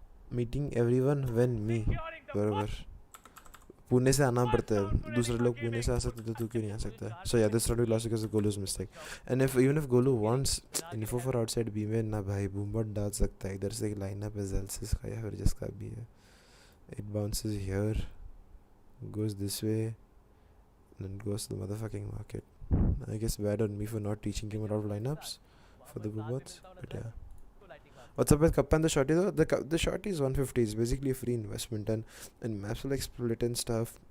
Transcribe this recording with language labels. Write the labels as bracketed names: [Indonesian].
[English] Meeting everyone when me. [Hindi] बराबर. पुणे से आना पड़ता है. दूसरे लोग पुणे से आ सकते तो तू क्यों नहीं आ सकता? [English] So yeah, this round we lost because of Golu's mistake. And even if Golu wants info for outside B [Hindi] में ना भाई बूमबट डाल सकता है. इधर से एक लाइनअप है Zelsis का या फिर जिसका भी है. [English] It bounces here, goes this way, and goes to the motherfucking market. I guess bad on me for not teaching him a lot of lineups for the boobots, but yeah. What's up with Kappa and the shorty though? The shorty is 150. It's basically a free investment, and maps will like split and stuff.